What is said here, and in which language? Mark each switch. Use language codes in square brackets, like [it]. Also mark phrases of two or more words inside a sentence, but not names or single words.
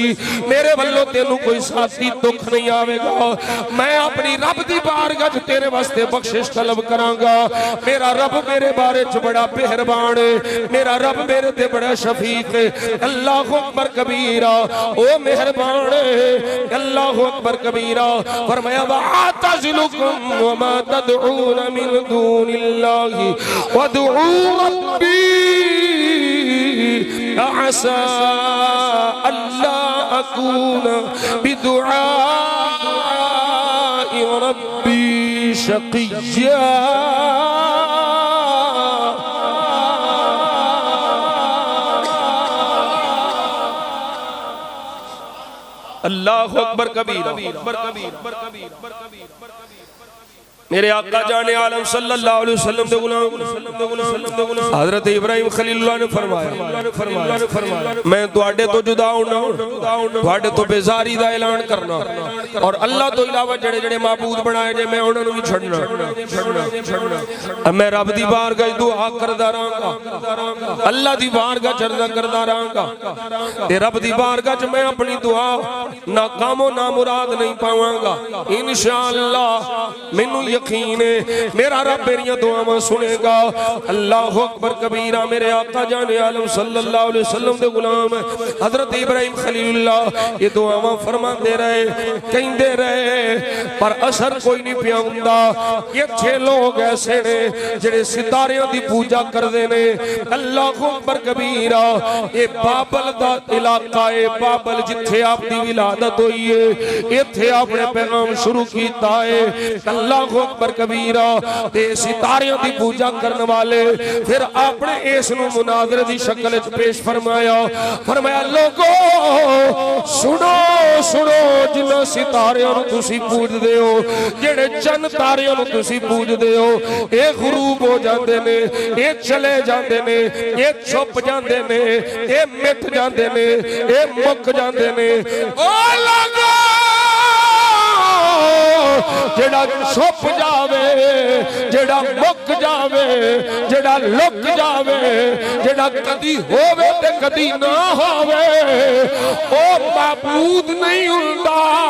[pa] میرے ولوں تینوں کوئی ساتھی دکھ نہیں آویگا. میں اپنے رب دی بارگاہ چ تیرے واسطے بخشش طلب کراں گا. میرا رب میرے بارے چ بڑا مہربان ہے، میرا رب میرے تے بڑا شفیق ہے. [ar] الله أكبر كبيرا. [pa] او مہربان ہے [ar] الله أكبر كبيرا. [pa] फरमाया [ar] وأعتزلكم وما تدعون من دون الله وأدعو ربي عسى ألا أكون بدعاء ربي شقيا. الله أكبر كبيرا. [pa] میرے آقا جان عالم [ar] صلى الله عليه وسلم [pa] دے غلام حضرت ابراہیم خلیل اللہ نے فرمایا میں تہاڈے توں جدا ہونا، تہاڈے توں بیزاری دا اعلان کرنا اور اللہ توں علاوہ جیڑے جیڑے معبود بنائے جے میں انہاں نوں وی چھڈنا. میں رب دی بارگاہ دعا کردا رہاں گا، اللہ دی بارگاہ چ دعا کردا رہاں گا تے رب دی بارگاہ چ میں اپنی دعا ناکام و نامراد نہیں پاواں گا ان شاء اللہ. مینوں یقین ہے میرا رب میریاں دعاواں سنے گا. [ar] الله أكبر كبيرا. [pa] میرے آقا جان عالم [ar] صلى الله عليه وسلم [pa] دے غلام حضرت ابراہیم خلیل اللہ ایہ دعاواں فرماندے رہے، کہندے رہے، پر اثر کوئی نہیں پیا ہوندا. ایتھے لوک ایسے نے جیڑے ستاریاں دی پوجا کردے نے. [ar] الله أكبر كبيرا. [pa] ایہ بابل دا علاقہ ہے، بابل جتھے آپ دی ولادت ہوئی ہے، ایتھے آپ نے پیغام شروع کیتا ہے. [ar] الله أكبر كبيرا. [pa] تے ستاریاں دی پوجا کرن والے فیر آپ نے اس نوں مناظرے دی شکل چ پیش فرمایا. فرمایا لوکو سنو سنو، جنہاں ستاریاں نوں تسیں پوجدے ہو، جیڑے چن تاریاں نوں تسیں پوجدے ہو، ایہ غروب ہو جاندے نے، ایہ چلے جاندے نے، ایہ چھپ جاندے نے، ایہ مٹ جاندے نے، ایہ مک جاندے نے. او لوکو جیڑا چھپ جاوے، جیڑا مک جاوے، جیڑا لک جاوے، جیڑا کدی ہووے تے کدی نہ ہووے، او معبود نہیں ہوندا.